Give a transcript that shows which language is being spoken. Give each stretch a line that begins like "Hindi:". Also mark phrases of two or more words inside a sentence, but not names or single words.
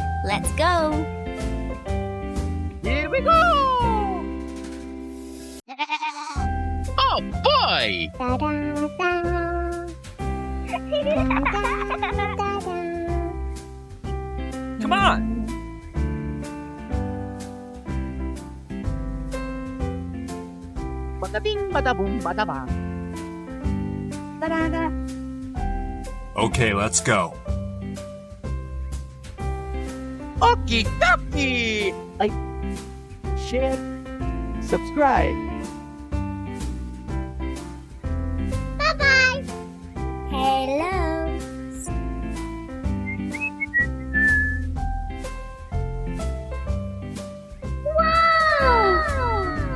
English: Let's go. Here we go! Oh boy! Come on! Bada bing, bada boom, bada bang. Da-da-da. Okay, let's go. Okie dokie! Like, share, subscribe. Bye-bye. Hello. Wow.